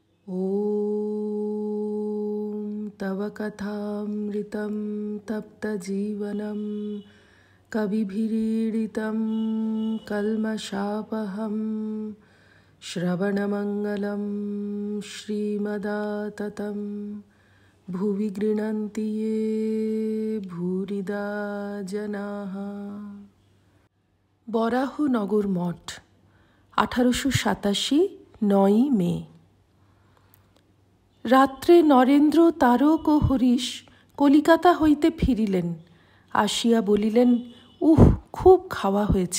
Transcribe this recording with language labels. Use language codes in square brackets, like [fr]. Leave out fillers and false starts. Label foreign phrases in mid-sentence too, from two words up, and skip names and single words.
[sa] ॐ तव कथामृतं तप्तजीवनं कविभिरीडितं कल्मषापहं श्रवणमङ्गलं श्रीमदाततं भुवि गृह्णन्ति ये भूरिदा जनाः। [bn] বরাহনগর মঠ 1887 9 মে। রাত্রে নরেন্দ্র, তারক ও হরিশ কলিকাতা হইতে ফিরিলেন। আসিয়া বলিলেন, খুব খাওয়া হয়েছে।